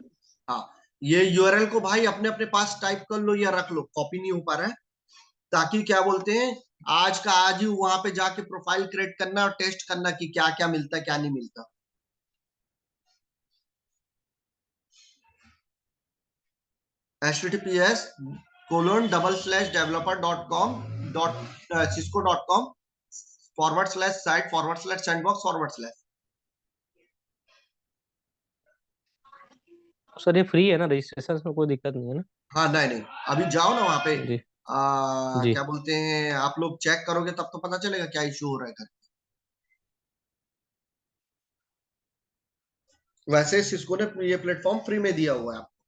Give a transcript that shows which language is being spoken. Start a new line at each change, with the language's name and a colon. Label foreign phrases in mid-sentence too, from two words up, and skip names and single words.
Hindi: हाँ, ये यूआरएल को भाई अपने अपने पास टाइप कर लो या रख लो, कॉपी नहीं हो पा रहा है, ताकि क्या बोलते हैं, आज का आज ही वहां पे जाके
English: profile create
Hindi: करना और टेस्ट करना कि क्या क्या मिलता है, क्या नहीं मिलता। https://developer.com.cisco.com/site/sandbox/। सर ये फ्री है ना, रजिस्ट्रेशन में कोई दिक्कत नहीं है ना? हाँ, नहीं नहीं, अभी जाओ ना वहां पे, जी। जी। क्या बोलते हैं, आप लोग चेक करोगे तब तो पता चलेगा क्या इशू हो रहा है। वैसे सिस्को ने ये प्लेटफॉर्म फ्री में दिया हुआ है।